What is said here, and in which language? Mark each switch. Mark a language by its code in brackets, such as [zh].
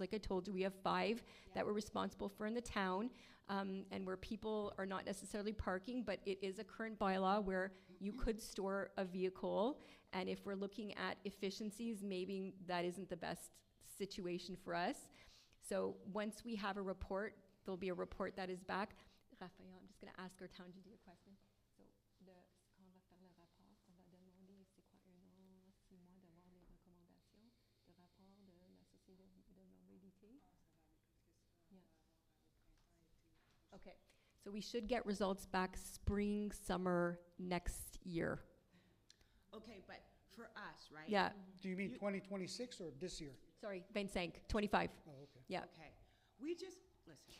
[en] Like I told you, we have 5 that we're responsible for in the town, and where people are not necessarily parking, but it is a current bylaw where you could store a vehicle, and if we're looking at efficiencies, maybe that isn't the best situation for us. So once we have a report, there'll be a report that is back. Raphael, I'm just going to ask our town to do a question. [fr] So, quand on va faire le rapport, on va demander c'est quoi 1 an, 6 mois d'avoir les recommandations de rapport de la société de mobilité. [en] Yeah. Okay, so we should get results back spring, summer next year. Okay, but for us, right? Yeah, Do you mean 2026 or this year? sorry, 25, 25. Oh, okay. Yeah, Okay. We just, listen,